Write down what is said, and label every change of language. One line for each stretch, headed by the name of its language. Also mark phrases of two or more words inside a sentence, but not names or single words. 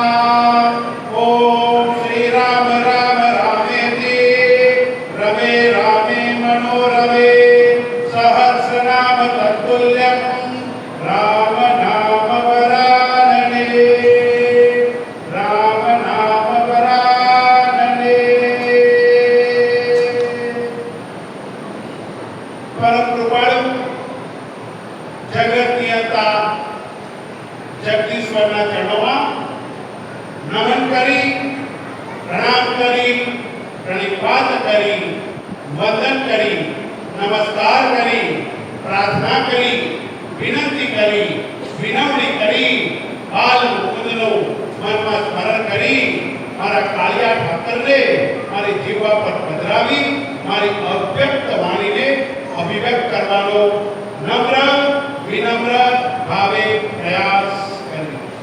Sanskrit: ओम श्री राम राम रामेति रमे रामे मनोरमे सहस्रनाम तत्तुल्यं राम नाम वरानने राम नाम वरानने।
Gujarati: પરમ કૃપાળુ જગત નિયંતા जगदीश्वરના ચરણોમાં નમન કરી પ્રણામ કરી પ્રણિપાત કરી વંદન કરી નમસ્કાર કરી પ્રાર્થના કરી વિનંતી કરી વિનવણી કરી બાલ મુકુંદનું મનમાં સ્મરણ કરી મારા કાળિયા ઠાકરને મારી જીવા પર પધરાવી મારી અવ્યક્ત વાણીને અભિવ્યક્ત કરવાનો નમ્ર વિનમ્ર ભાવે પ્રયાસ કરી।